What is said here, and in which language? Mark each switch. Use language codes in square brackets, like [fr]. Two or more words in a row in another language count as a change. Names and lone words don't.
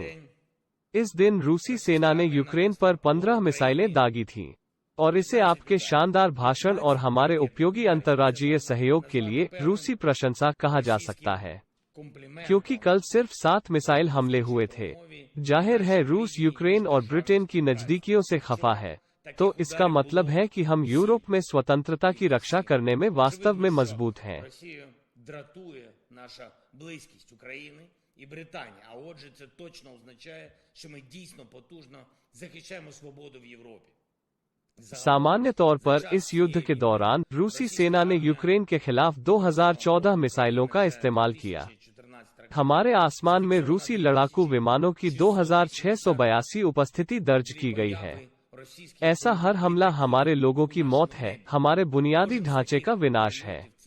[hi] इस दिन रूसी सेना ने यूक्रेन पर 15 मिसाइलें दागी थीं, और इसे आपके शानदार भाषण और हमारे उपयोगी अंतर्राज्यीय सहयोग के लिए रूसी प्रशंसा कहा जा सकता है, क्योंकि कल सिर्फ 7 मिसाइल हमले हुए थे। जाहिर है रूस यूक्रेन और ब्रिटेन की नजदीकियों से खफा है, तो इसका मतलब है कि हम यूरोप में स्वतंत्रता की रक्षा करने में वास्तव में मजबूत हैं। [uk] і Британії. А отже, це точно означає, що ми дійсно потужно захищаємо свободу в Європі. [hi] सामान्य तौर पर इस युद्ध के दौरान रूसी सेना ने यूक्रेन के खिलाफ 2014 मिसाइलों का इस्तेमाल किया। हमारे आसमान में रूसी लड़ाकू विमानों की 2682 उपस्थिति दर्ज की गई है। ऐसा हर हमला हमारे लोगों की मौत है, हमारे बुनियादी ढांचे का विनाश है।